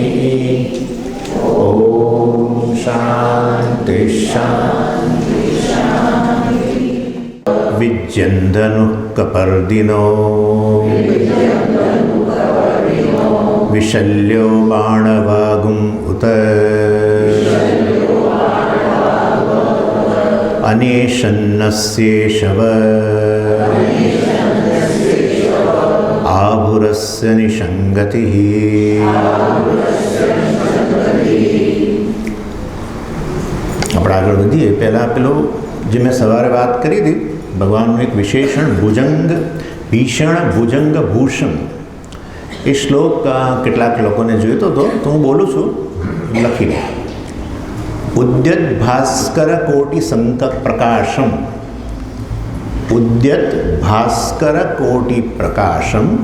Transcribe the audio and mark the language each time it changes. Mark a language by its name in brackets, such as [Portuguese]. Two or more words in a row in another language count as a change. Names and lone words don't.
[Sanskrit] ॐ शान्ति शान्ति विज्यन्दनुः कपर्दिनो विशल्यो बाणवागुम् उत अनेशन्नस्येषव आभुरस्य निषङ्गतिः। [Gujarati] આપણે આગળ વધીએ પહેલાં પેલો જે મેં સવારે વાત કરી હતી ભગવાનનું એક વિશેષણ ભુજંગ ભીષણ ભુજંગ ભૂષણ એ શ્લોક કેટલાક લોકોને જોઈતો હતો તો હું બોલું છું લખીને [Sanskrit] उद्यत भास्कर कोटि संक प्रकाशम उद्यत भास्कर कोटि प्रकाशम